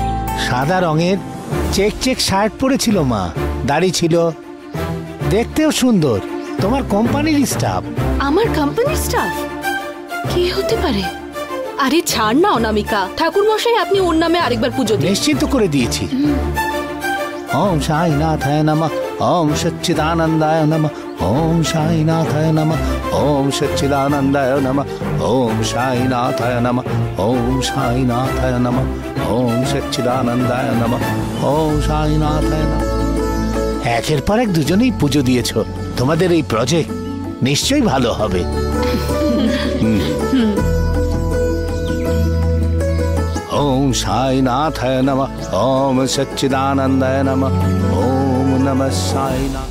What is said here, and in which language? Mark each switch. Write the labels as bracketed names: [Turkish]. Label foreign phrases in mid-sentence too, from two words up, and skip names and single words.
[Bangla] সাদা রঙের চেক চেক শার্ট পরেছিল মা, দাড়ি ছিল, দেখতেও সুন্দর। তোমার কোম্পানির স্টাফ। আমার কোম্পানির স্টাফ? কি হতে পারে? আরে ছাড় না অনামিকা। ঠাকুর মশাই, আপনি ওর নামে আরেকবার পুজো দিন। নিশ্চিন্ত করে দিয়েছি। [Sanskrit] ওম সাইনাথায় নমঃ, ওম সচ্চিদানন্দায় নমঃ, ওম সাইনাথায় নমঃ, ওম সচ্চিদানন্দায় নমঃ, ওম সাইনাথায় নমঃ, ওম সাইনাথায় নমঃ, ওম সচ্চিদানন্দায় নমঃ, ওম সাইনাথায় নমঃ। [Bangla] একের পর এক দুজনেই পুজো দিয়েছ। তোমাদের এই প্রজেক্ট নিশ্চয়ই ভালো হবে। [Sanskrit] ওম সাইনাথায় নমঃ, ওম সচ্চিদানন্দায় নমঃ, ওম নমঃ সাইনাথ।